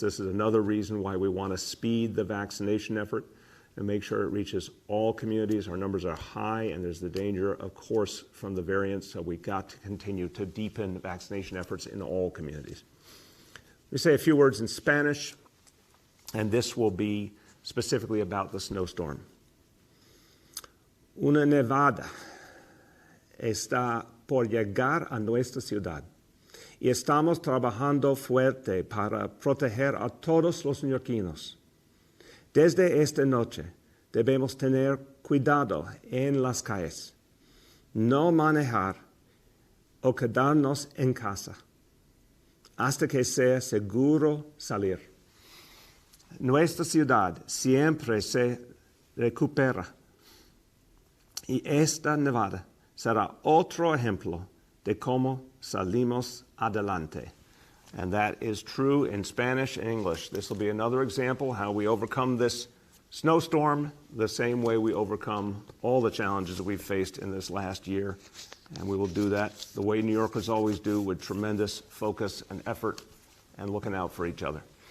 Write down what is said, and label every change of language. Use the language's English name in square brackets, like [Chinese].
[English] This is another reason why we want to speed the vaccination effort and make sure it reaches all communities. Our numbers are high, and there's the danger, of course, from the variants, so we've got to continue to deepen vaccination efforts in all communities. Let me say a few words in Spanish, and this will be specifically about the snowstorm. [Spanish] Una nevada está por llegar a nuestra ciudad y estamos trabajando fuerte para proteger a todos los neoyorquinos. Desde esta noche, debemos tener cuidado en las calles, no manejar o quedarnos en casa hasta que sea seguro salir. Nuestra ciudad siempre se recupera y esta nevada será otro ejemplo de cómo salimos adelante. [English] And that is true in Spanish and English. This will be another example how we overcome this snowstorm the same way we overcome all the challenges that we've faced in this last year. And we will do that the way New Yorkers always do, with tremendous focus and effort and looking out for each other.